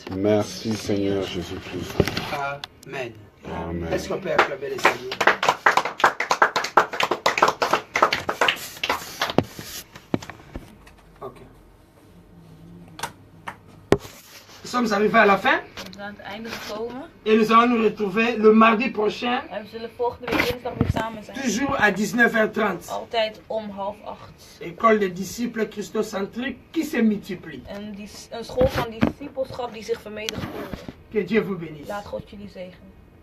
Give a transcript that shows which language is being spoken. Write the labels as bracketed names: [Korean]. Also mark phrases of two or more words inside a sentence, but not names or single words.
[French] Merci Seigneur Jésus-Christ. Amen. Amen. Est-ce qu'on peut acclamer les Seigneurs? Ok. Nous sommes arrivés à la fin [Dutch] We zijn aan het einde gekomen. [French] et nous allons nous retrouver le mardi prochain, [Dutch] En we zullen volgende week dinsdag weer samen zijn. [French] toujours à 19h30. [Dutch] Altijd om 7:30. [French] École des disciples christocentriques qui se multiplie. [Dutch] Een school van discipelschap die zich vermenigvuldigt. [French] Que Dieu vous bénisse. [Dutch] Laat God jullie zegenen.